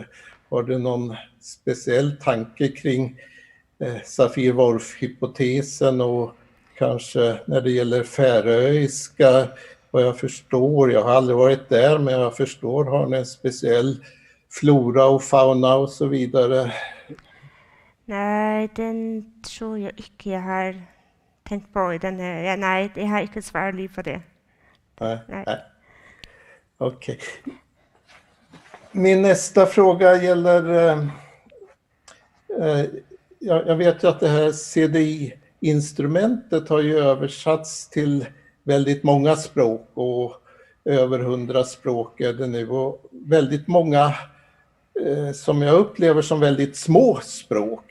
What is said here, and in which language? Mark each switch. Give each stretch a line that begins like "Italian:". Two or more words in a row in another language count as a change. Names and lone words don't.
Swedish: Har du någon speciell tanke kring Sapir-Whorf-hypotesen och kanske när det gäller färöiska, vad jag förstår, jag har aldrig varit där men jag förstår har ni en speciell flora och fauna och så vidare?
Norwegian: Nej, den tror jeg ikke jeg har tenkt på i denne. Ja, nei, jeg har ikke svaret på det.
Swedish: Nej. Okej. Min nästa fråga gäller, jag vet ju att det här CDI-instrumentet har ju översatts till väldigt många språk och över 100 språk är det nu och väldigt många som jag upplever som väldigt små språk.